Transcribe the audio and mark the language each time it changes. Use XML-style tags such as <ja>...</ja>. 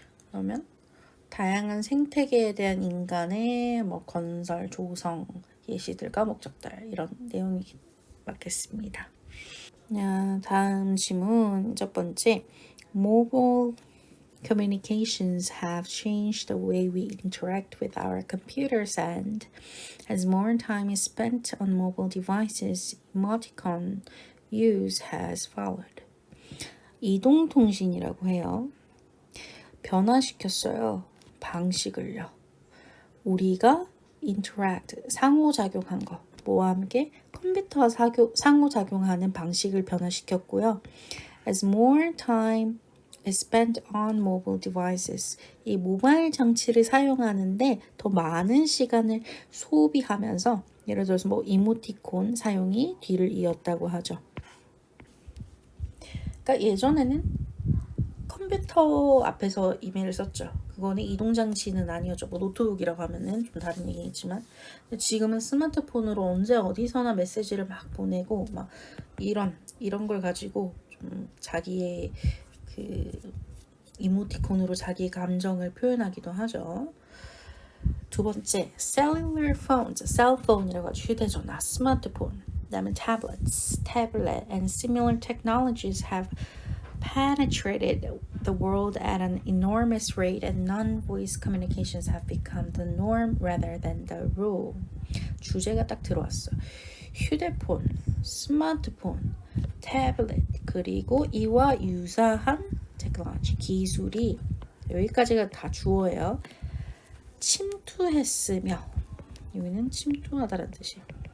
<ko>그러면 다양한 생태계에 대한 인간의 건설, 조성, 예시들과 목적들 이런 내용이 맞겠습니다. 다음 질문 첫 번째.</ko> <en>Mobile communications have changed the way we interact with our computers and as more time is spent on mobile devices, emoticon use has followed.</en> <ko>이동통신이라고 해요. 변화시켰어요. 방식을요. 우리가 interact, 상호작용한 거. 뭐와 함께? 컴퓨터와 상호작용하는 방식을 변화시켰고요.</ko> <en>As more time is spent on mobile devices.</en> <ko>이 모바일 장치를 사용하는데 더 많은 시간을 소비하면서 예를 들어서 이모티콘 사용이 뒤를 이었다고 하죠. 그러니까 예전에는 컴퓨터 앞에서 이메일을 썼죠. 그거는 이동장치는 아니었죠. 노트북이라고 하면은 좀 다른 얘기겠지만 지금은 스마트폰으로 언제 어디서나 메시지를 막 보내고 막 이런 걸 가지고 좀 자기의 그 이모티콘으로 자기의 감정을 표현하기도 하죠. 두 번째,</ko> <en>cellular phones,</en> <ko>셀폰이라고 하죠. 휴대전화, 스마트폰, 그다음에</ko> <en>tablets, tablet, and similar technologies have penetrated the world at an enormous rate and non-voice communications have become the norm rather than the rule.</en> <ko>주제가 딱 들어왔어. 휴대폰, 스마트폰, 태블릿, 그리고 이와 유사한 테크놀로지, 기술이 여기까지가 다 주어예요. 침투했으며 여기는 침투하다라는 뜻이에요.</ko>